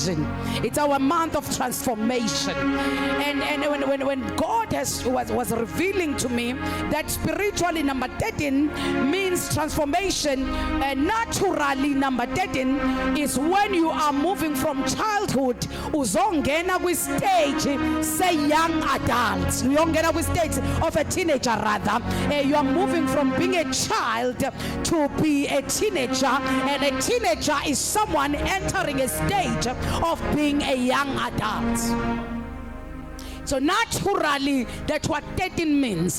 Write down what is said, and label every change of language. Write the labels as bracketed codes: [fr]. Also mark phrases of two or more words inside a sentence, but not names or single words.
[en] It's our month of transformation. And when God was revealing to me that spiritually number 13 means transformation, and naturally number 13 is when you are moving from childhood [xh] uzongena kwi [en] stage say young adults, [xh] uyongena kwi [en] stage of a teenager rather. You are moving from being a child to be a teenager, and a teenager is someone entering a stage of being a young adult. So naturally, that's what 13 means.